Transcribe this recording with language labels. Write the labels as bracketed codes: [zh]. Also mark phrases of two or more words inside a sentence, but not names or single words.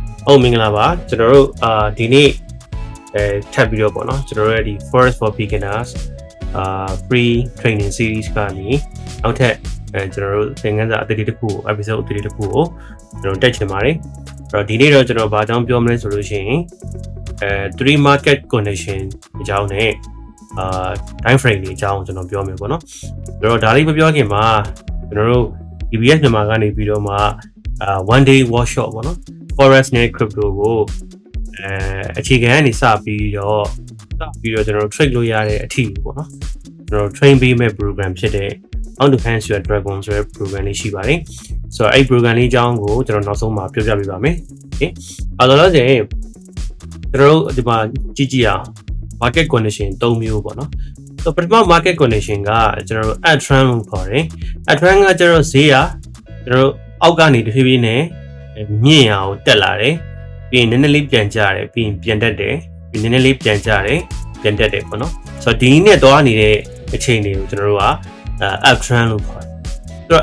[my] မင်္ဂလာပါကျွန်တော်တို့ဒီနေ့ထပ်ပြီးတော့ပေါ့နော်ကျွန်တော်တို့ဒီ [en] Forex for Beginners free training series [my] ကနေနောက်ထပ်ကျွန်တော်တို့သင်ခန်းစာအသစ်တစ်ခုကို episode အသစ်တစ်ခုကိုကျွန်တော်တက်ချင်ပါတယ်အဲ့တော့ဒီနေ့တော့ကျွန်တော်ဘာကြောင့်ပြောမလဲဆိုလို့ရှိရင် 3 [en] market condition [my] အကြောင်းနဲ့ [en] time frame [my] တွေအကြောင်းကျွန်တော်ပြောမယ်ပေါ့နော်အဲ့တော့ဒါလေးမပြောခင်မှာကျွန်တော်တို့ DBS မြန်မာကနေပြီးတော့မှ [en] one day workshop [my] ပေါ့နော် Forex နဲ့ crypto ကိုအခြေခံကနေစပြီးတော့ကျွန်တော်တို့ trade လုပ်ရတဲ့အထီးပေါ့နော်ကျွန်တော် train ပေးမဲ့ program ဖြစ်တဲ့ How to Enhance Your Dragon ဆိုတဲ့ program လေးရှိပါတယ်ဆိုတော့အဲ့ program လေးအကြောင်းကိုကျွန်တော်နောက်ဆုံးမှာပြောပြပေးပါမယ်โอเคအဲ့တော့လည်းကျွန်တော်တို့ဒီမှာကြည့်အောင် [en] market condition [my] 3မျိုးပေါ့နော်ဆိုတော့ပထမ [en] market condition [my] ကကျွန်တော်တို့ uptrend လို့ခေါ်တယ် uptrend ကကျွန်တော်ဈေးကျွန်တော်တို့အောက်ကနေတဖြည်းဖြည်းနဲ့မြင့်ရအောင်တက်လာတယ်ပြီးရင်နည်းနည်းလေးပြန်ကျတယ်ပြီးရင်ပြန်တက်တယ်ပြီးနည်းနည်းလေးပြန်ကျတယ်ပြန်တက်တယ်ပေါ့နော်ဆိုတော့ဒီနည်းနဲ့သွားနေတဲ့အချိန်တွေကိုကျွန်တော်တို့ကuptrend လို့ခေါ်တယ်ဆိုတော့